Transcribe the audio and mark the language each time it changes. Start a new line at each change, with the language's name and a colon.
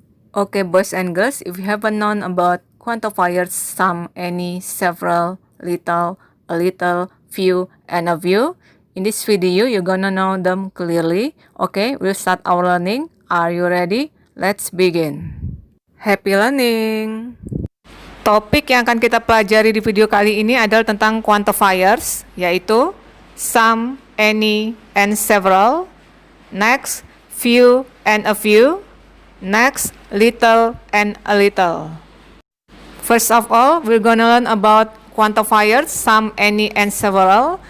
English: Okay, boys and girls, if you haven't known about quantifiers some, any, several, little, a little, few, and a few, in this video, you're gonna know them clearly. Okay, we'll start our learning. Are you ready? Let's begin. Happy learning!
Indonesian: Topik yang akan kita pelajari di video kali ini adalah tentang quantifiers, yaitu some, any, and several.
English: Next, few and a few. Next, little and a little. First of all, we're gonna learn about quantifiers, some, any, and several.